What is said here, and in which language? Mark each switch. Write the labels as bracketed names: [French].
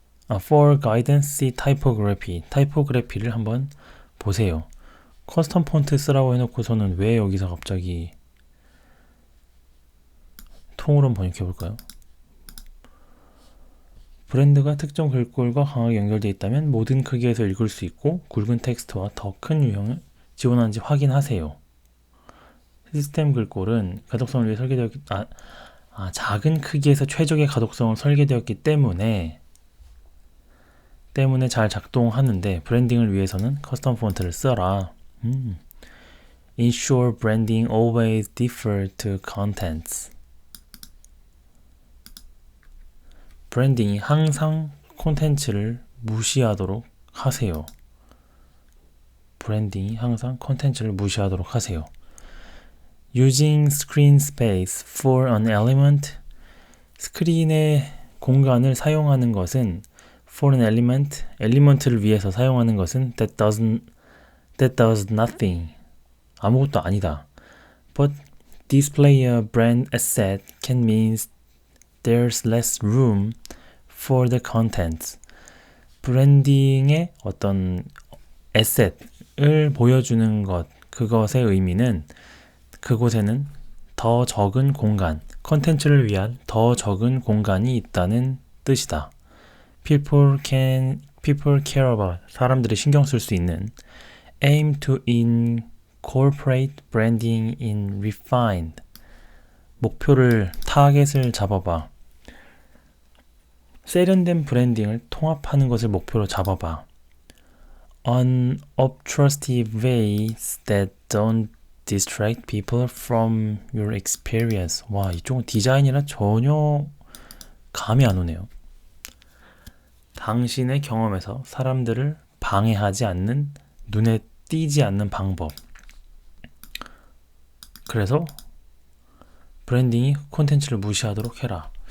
[English] For guidance, see typography. [Korean] 타이포그래피를 한번 보세요. 커스텀 폰트 쓰라고 해놓고서는 왜 여기서 갑자기 통으로 한번 번역해 볼까요? 브랜드가 특정 글꼴과 강하게 연결되어 있다면 모든 크기에서 읽을 수 있고 굵은 텍스트와 더 큰 유형을 지원하는지 확인하세요. 시스템 글꼴은 가독성을 위해 설계되었기 작은 크기에서 최적의 가독성을 설계되었기 때문에 잘 작동하는데 브랜딩을 위해서는 커스텀 폰트를 써라. [English] Ensure branding always differ to contents. [Korean] 브랜딩이 항상 콘텐츠를 무시하도록 하세요. 브랜딩이 항상 콘텐츠를 무시하도록 하세요. [English] Using screen space for an element. [Korean] 스크린의 공간을 사용하는 것은 [English] for an element, [Korean] 엘리먼트를 위해서 사용하는 것은 [English] that does nothing. [Korean] 아무것도 아니다. [English] But display a brand asset can mean there's less room for the contents. [Korean] 브랜딩의 어떤 에셋을 보여주는 것, 그것의 의미는 그곳에는 더 적은 공간, 컨텐츠를 위한 더 적은 공간이 있다는 뜻이다. [English] People care about, [Korean] 사람들이 신경 쓸 수 있는 [English] aim to incorporate branding in refined, [Korean] 목표를, 타겟을 잡아봐. 세련된 브랜딩을 통합하는 것을 목표로 잡아봐. [English] Unobtrusive ways that don't distract people from your experience. [Korean] 와, 이쪽은 디자인이라 전혀 감이 안 오네요. 당신의 경험에서 사람들을 방해하지 않는, 눈에 띄지 않는 방법. 그래서 브랜딩이 콘텐츠를 무시하도록 해라.